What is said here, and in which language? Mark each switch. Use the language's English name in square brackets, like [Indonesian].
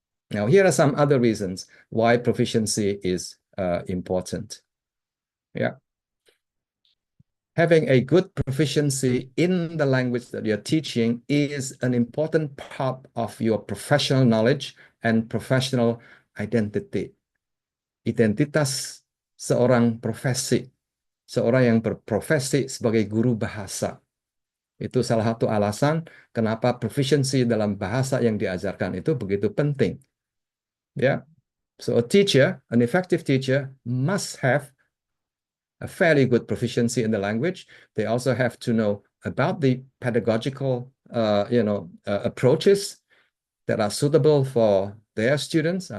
[English] Now, here are some other reasons why proficiency is important. Yeah. Having a good proficiency in the language that you're teaching is an important part of your professional knowledge and professional identity. [Indonesian] Identitas seorang profesi, seorang yang berprofesi sebagai guru bahasa. Itu salah satu alasan kenapa proficiency dalam bahasa yang diajarkan itu begitu penting. Yeah. [English] So a teacher, an effective teacher must have a fairly good proficiency in the language. They also have to know about the pedagogical, approaches that are suitable for their students.